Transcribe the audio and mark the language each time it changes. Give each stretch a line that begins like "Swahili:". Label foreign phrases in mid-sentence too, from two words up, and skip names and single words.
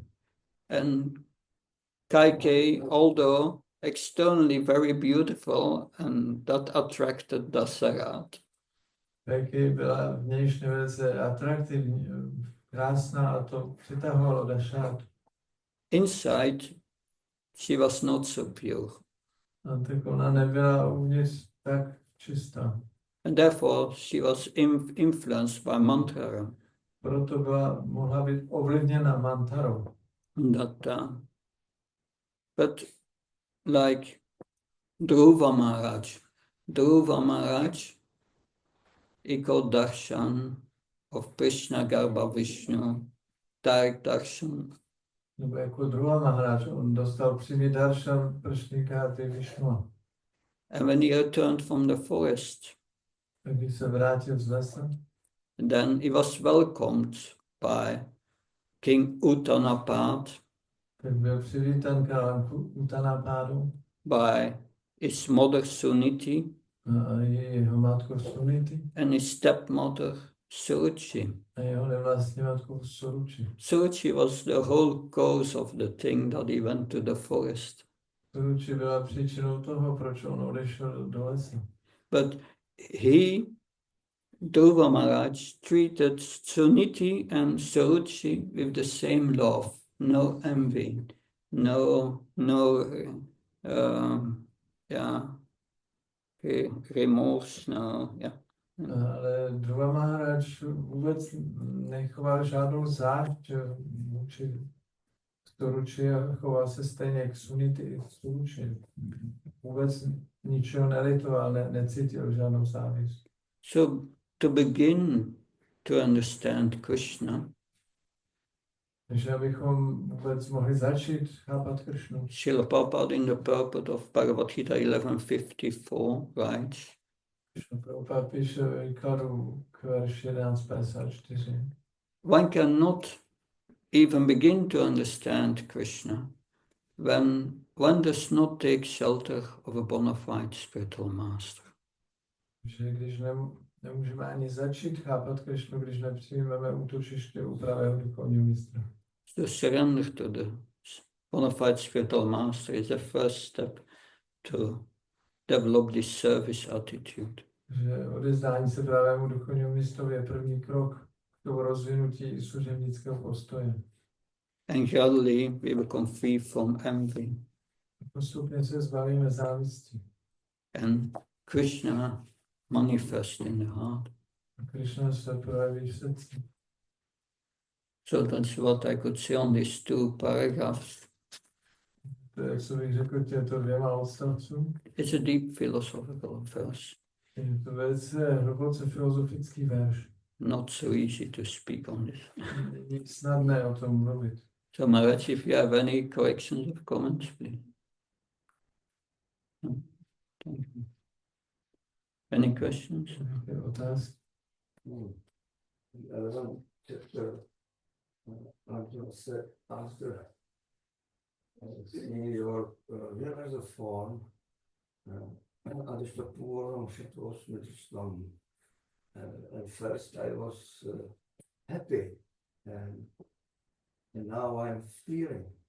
English: And Kaikeyi, although externally very beautiful, and that attracted Dasarath.
Czech: Kaikeyi byla vnějšně velice atraktivní, krásná a to přitahovalo Dasharathu.
English: Inside, she was not so pure.
Czech: A tak ona nebyla uvnitř tak čistá.
English: And therefore, she was influenced by Mantrara.
Czech: Proto mohla být ovlivněna Mantharou.
English: But like Dhruva Maharaj, he got darshan of Krishna Garbha Vishnu, direct darshan.
Czech: Nebo jako Dhruva Maharaj, on dostal přímý darshan Pršnikáty Vishnu.
English: And when he returned from the forest,
Czech: A když se vrátil z lesa,
English: then he was welcomed by King Uttanapad,
Czech: tak byl přivítán králem Uttanapádou
English: by his mother Suniti,
Czech: a jeho matkou Suniti
English: and his stepmother Suruchi.
Czech: a jeho nevlastní matkou Suruchi.
English: Suruchi was the whole cause of the thing that he went to the forest.
Czech: Suruchi byla příčinou toho, proč on odešel do lesa.
English: But he, Dhruva Maharaj, treated Suniti and Suruchi with the same love, no envy, no remorse, no, yeah.
Czech: Ale Dhruva Maharaj vůbec nechoval žádnou zášť vůči Suruchi a choval se stejně k Suniti i k Suruchi. Vůbec ničeho nelitoval, necítil žádnou závist.
English: So to begin to understand Krishna,
Czech: Takže abychom vůbec mohli začít chápat Krishnu.
English: Srila Prabhupada in the purport of Bhagavad Gita 1154 writes,
Czech: Krishna Prabhupada píše ve výkladu k verši 1154.
English: one cannot even begin to understand Krishna when one does not take shelter of a bona fide spiritual master.
Czech: Že když nemůžeme ani začít chápat Krishnu, když nepřijmeme útočiště u pravého duchovního mistra.
English: So surrender to the bona fide spiritual master is the first step to develop this service attitude.
Czech: Že odezdání se pravému duchovnímu mistrovi je první krok k tomu rozvinutí služebnického postoje.
English: And gradually we become free from envy.
Czech: Postupně se zbavíme závisti.
English: And Krishna manifests in the heart.
Czech: A Krishna se projeví v srdci.
English: So that's what I could say on these two paragraphs.
Czech: To je, jak co bych řekl těmto dvěma odstavcům.
English: It's a deep philosophical verse.
Czech: Je to velice hluboce filozofický verš.
English: Not so easy to speak on this.
Czech: Není snadné o tom mluvit.
English: So Maharaj, if you have any corrections or comments, please. No, thank you. Any questions?
Czech: Nějaké otázky?
English: Chapter Arjuna said after seeing your universal form, Adishtapuram Shatosmitislam. At first I was happy, and now I'm fearing.